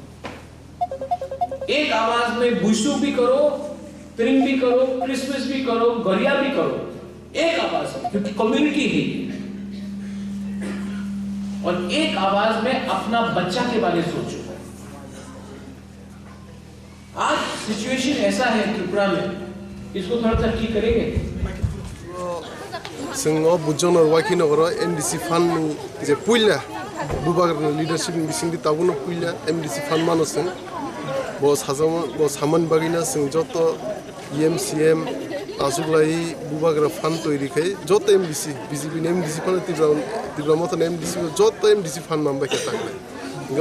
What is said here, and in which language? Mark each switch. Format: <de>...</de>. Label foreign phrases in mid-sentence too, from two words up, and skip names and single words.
<hi>एक आवाज में बुशु भी करो, त्रिंग भी करो, क्रिसमस भी करो, गरिया भी करो, एक आवाज में, क्योंकि कम्युनिटी है। और एक आवाज में अपना बच्चा के बारे में सोचो। आज सिचुएशन ऐसा है त्रिपुरा में, इसको थोड़ा सा ठीक करेंगे।</hi> <trp>जों बुजोनर वाकिनगर MDC फान जे पुइला बुबागर लीडरशिप बिसिंग ताबुनो पुइला MDC फान मानसों बो साजाम बो सामान बागिना जों जत EMCM आजुगलाई बुबागर फान तैरिखाय जत MDC BJP MDC फान तिब्रा मत MDC जत MDC फान मामबाय ताकलाय गम</trp>